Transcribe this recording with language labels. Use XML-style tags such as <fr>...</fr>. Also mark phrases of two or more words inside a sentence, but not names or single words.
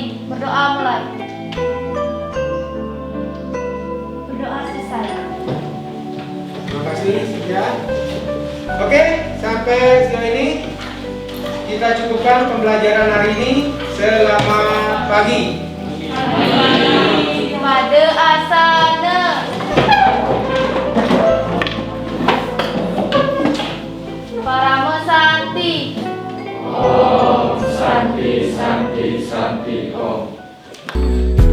<id>Berdoa mulai. Berdoa selesai. Terima kasih ya. Oke, sampai sejauh ini kita cukupkan pembelajaran hari ini. Selamat pagi. Made asana.</id> <sa>Parama Santi. Om Santi Santi Santi Om.</sa>